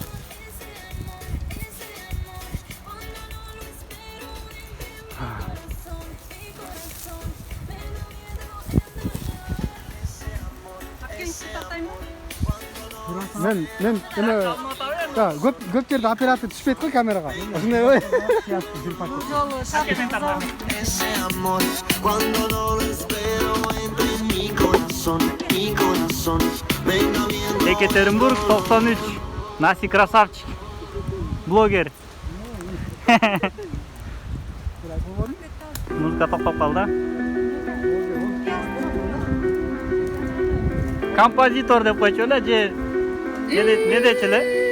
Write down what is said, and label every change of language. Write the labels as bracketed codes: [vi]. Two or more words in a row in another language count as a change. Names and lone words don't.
[ky] Мен эме көп жерде оператор түшпөйт го камерага. Ошондой ой. [es] Ese amor, cuando no lo espero, entra en mi corazón. Venga viendo. [ru] Екатеринбург 93. Наси красавчик. Блогер. [ky] Музыка токтоп калды. Композитор деп койчу эле же не дечи эле?